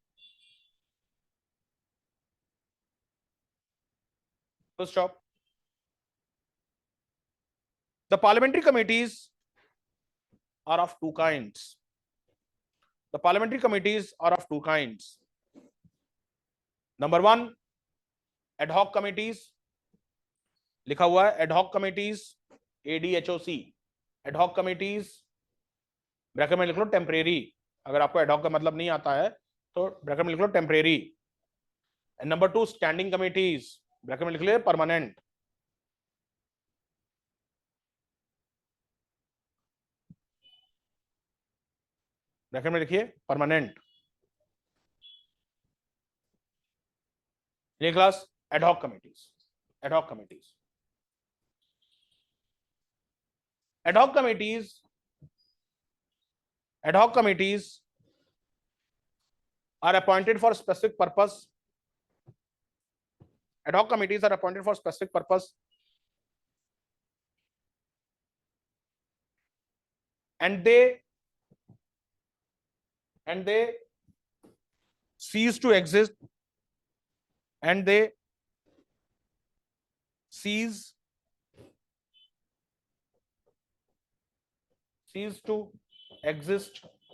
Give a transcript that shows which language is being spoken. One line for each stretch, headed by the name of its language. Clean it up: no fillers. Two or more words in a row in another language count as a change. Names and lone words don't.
English: Full stop. The parliamentary committees are of two kinds. Number one, ad hoc committees.
Hindi: लिखा हुआ है
English: ad hoc committees, ADHOC. ad hoc committees
Hindi: ब्रैकेट में लिख लो टेम्परेरी. अगर आपको
English: ad hoc
Hindi: का मतलब नहीं आता है तो ब्रैकेट में लिख लो टेम्परेरी.
English: and number two, standing committees.
Hindi: ब्रैकेट में लिख ले परमानेंट. ब्रैकेट में लिखिए परमानेंट.
English: ये क्लास ad hoc committees. ad hoc committees are appointed for specific purpose. Ad hoc committees are appointed for specific purpose and they cease to exist and they cease to exist